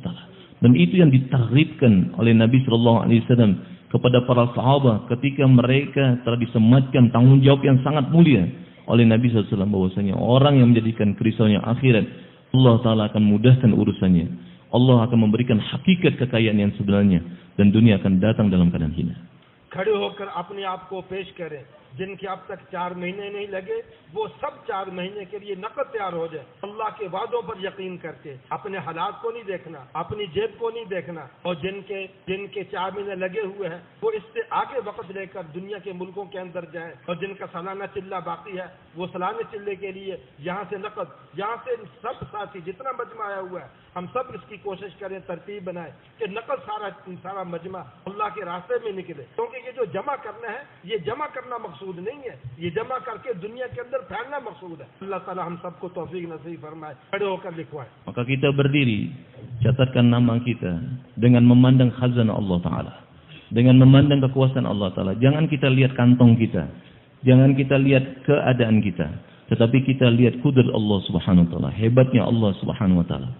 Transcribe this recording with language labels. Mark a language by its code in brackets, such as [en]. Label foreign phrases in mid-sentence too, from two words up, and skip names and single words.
[id] Dan itu yang ditarifkan oleh Nabi SAW kepada para sahabat ketika mereka telah disematkan tanggung jawab yang sangat mulia oleh Nabi SAW, bahwasanya orang yang menjadikan kerisauannya akhirat, Allah Ta'ala akan mudahkan urusannya. Allah akan memberikan hakikat kekayaan yang sebenarnya, dan dunia akan datang dalam keadaan hina. [hi] खड़े होकर अपने आप को पेश करें, जिनके अब तक 4 महीने नहीं लगे वो सब 4 महीने के लिए नकद तैयार हो जाए। अल्लाह के वादों पर यकीन करके अपने हालात को नहीं देखना, अपनी जेब को नहीं देखना, और जिनके 4 महीने लगे हुए हैं वो इससे आगे वक्त लेकर दुनिया के मुल्कों के अंदर जाए, और जिनका सालाना चिल्ला बाकी है वो सालाने चिल्ले के लिए यहाँ से नकद, यहाँ से सब साथी जितना मजमा आया हुआ है हम सब इसकी कोशिश करें, तरतीब बनाए कि नकद सारा मजमा अल्लाह के रास्ते में निकले। क्योंकि ये जो जमा करना है, ये जमा करना मकसूद नहीं है, ये जमा करके दुनिया के अंदर फैलना मकसूद है। अल्लाह ताला हम सबको तौफीक नसीब फरमाए। खड़े होकर लिखवाएं। [id] Maka kita berdiri, catatkan nama kita dengan memandang khazanah Allah Ta'ala, dengan memandang kekuasaan Allah Ta'ala. Jangan kita lihat kantong kita, jangan kita lihat keadaan kita, tetapi kita lihat kudrat Allah [ar] Subhanahu wa taala, [id] hebatnya Allah [ar] Subhanahu wa taala.